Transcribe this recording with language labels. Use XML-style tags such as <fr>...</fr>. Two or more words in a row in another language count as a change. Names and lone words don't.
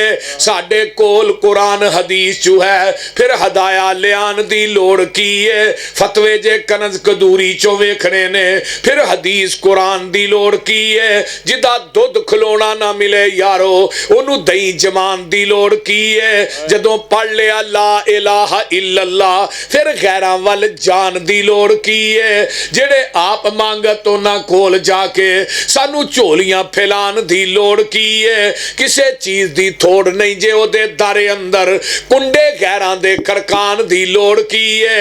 <pa>ਸਾਡੇ ਕੋਲ ਕੁਰਾਨ ਹਦੀਸ ਜੋ ਹੈ, ਫਿਰ ਹਦਾਇਆ ਲਿਆਣ ਦੀ ਲੋੜ ਕੀ ਹੈ। ਫ਼ਤਵੇ ਜੇ ਕਨਜ਼ ਕਦੂਰੀ ਚੋਂ ਵੇਖਣੇ ਨੇ, ਫਿਰ ਹਦੀਸ ਕੁਰਾਨ ਦੀ ਲੋੜ ਕੀ ਹੈ। ਜਿਹਦਾ ਦੁੱਧ ਖਲੋਣਾ ਨਾ ਮਿਲੇ ਯਾਰੋ ਓਹਨੂੰ ਦਹੀਂ ਜਮਾਣ ਦੀ ਲੋੜ ਕੀ ਹੈ। ਜਦੋਂ ਪੜ੍ਹ ਲਿਆ</pa> <ar>لا إله إلا الله</ar> <pa>ਫਿਰ ਗ਼ੈਰਾਂ ਵੱਲ ਜਾਣ ਦੀ ਲੋੜ ਕੀ ਹੈ। ਜਿਹੜੇ ਆਪ ਮੰਗਤ ਉਨ੍ਹਾਂ ਕੋਲ ਜਾ ਕੇ ਸਾਨੂੰ ਝੋਲੀਆਂ ਫੈਲਾਣ ਦੀ ਲੋੜ ਕੀ ਹੈ। ਕਿਸੇ ਚੀਜ਼ ਦੀ ਥੋੜ ਨਹੀਂ ਜੇ ਓਹਦੇ ਦਰ ਅੰਦਰ ਕੁੰਡੇ ਗ਼ੈਰਾਂ ਦੇ ਖੜਕਾਣ ਦੀ ਲੋੜ ਕੀ ਹੈ।</pa>